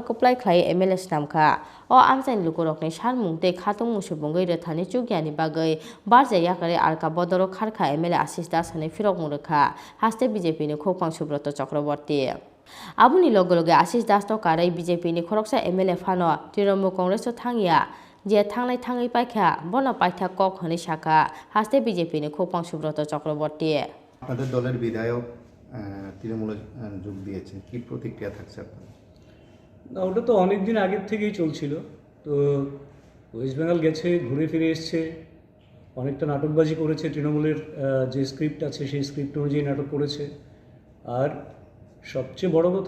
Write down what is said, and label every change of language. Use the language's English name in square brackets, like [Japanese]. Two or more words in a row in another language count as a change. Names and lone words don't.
[Kok Borok] koplai khlai MLA snamkha o amchain lukurok ni salmung tei khatungmung subungai rethani chugyani bagai Banerjee yakari alka bodoro kharkha MLA Asish Das hane Phirokmung Rwkha haste BJP ni Khorang Subrata Chakraborty abuni loge Asish Das to karai BJP ni khoroksa MLA phano Tripura Congress to thangya je thangai paikha bono paitha kok hane shaka haste BJP ni Khorang Subrata Chakraborty [Bangla] আপনাদের দলের বিধায়ক তৃণমূলে যোগ দিয়েছেন কি প্রতিক্রিয়া থাকছে আপনাদের না ওটা তো অনেক দিন আগের থেকেই চলছিল তো ওয়েস্ট বেঙ্গল গেছে ঘুরে ফিরে এসছে অনেকটা নাটকবাজি করেছে তৃণমূলের যে স্ক্রিপ্ট আছে সেই স্ক্রিপ্ট অনুযায়ী নাটক করেছে আর সবচেয়ে বড় কথা